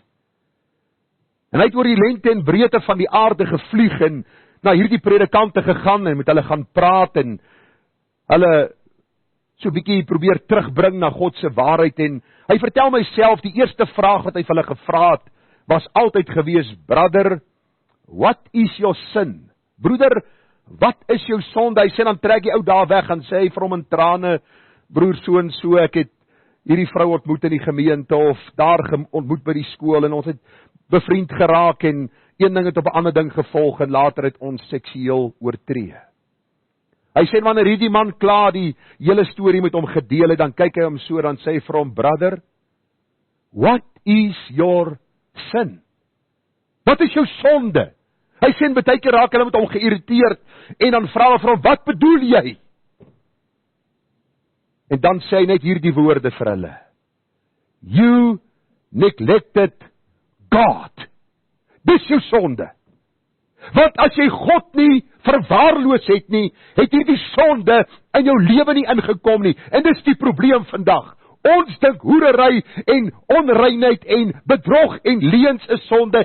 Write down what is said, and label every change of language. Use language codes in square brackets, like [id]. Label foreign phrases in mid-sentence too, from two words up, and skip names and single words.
[af] En hy het oor die lengte en breedte van die aarde gevlieg, en na hierdie predikante gegaan, en met hulle gaan praat, en hulle so 'n bietjie probeer terugbring na God se waarheid. En hy vertel myself, die eerste vraag wat hy vir hulle gevra het, was altyd gewees, [en] brother, what is your sin? [af] Broeder, wat is jou sonde? Hy sê, dan trek die ou daar weg, en sê hy vir hom in trane, broer so en so, ek het hierdie vrou ontmoet in die gemeente, of daar ontmoet by die skool, en ons het bevriend geraak, en een ding het op 'n ander ding gevolg, en later het ons seksueel oortree. Hy sê, wanneer hierdie man klaar die hele storie met hom gedeel het, dan kyk hy hom so, dan sê hy vir hom, [en] brother, What is your sin? [af] Wat is jou sonde? Hy sê baie keer raak hulle met hom geïrriteerd en dan vra hulle vir hom, wat bedoel jy? En dan sê hy net hierdie woorde vir hulle. [en] You neglected God. [af] Dis jou sonde. Want as jy God nie verwaarloos het nie, het hierdie sonde in jou lewe nie ingekom nie. En dis die probleem vandag. Ons dink hoerery en onreinheid en bedrog en leuns is sonde.